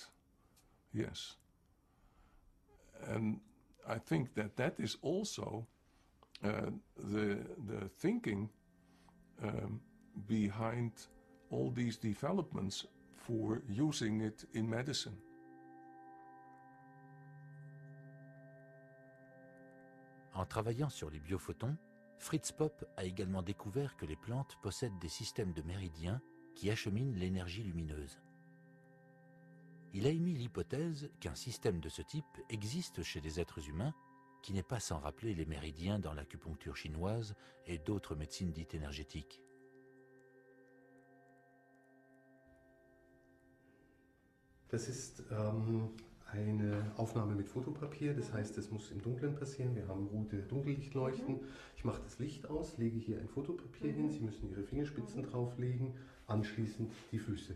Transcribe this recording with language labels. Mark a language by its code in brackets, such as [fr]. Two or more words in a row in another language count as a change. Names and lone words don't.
[en] Yes. And I think that is also the thinking behind all these developments for using it in medicine. [fr] En travaillant sur les biophotons, Fritz Popp a également découvert que les plantes possèdent des systèmes de méridiens qui acheminent l'énergie lumineuse. Il a émis l'hypothèse qu'un système de ce type existe chez les êtres humains, qui n'est pas sans rappeler les méridiens dans l'acupuncture chinoise et d'autres médecines dites énergétiques. [de] Das ist eine Aufnahme mit Fotopapier, das heißt, es muss im Dunkeln passieren. Wir haben gute Dunkellichtleuchten. Ich mache das Licht aus, lege hier ein Fotopapier hin. Sie müssen Ihre Fingerspitzen drauflegen, anschließend die Füße.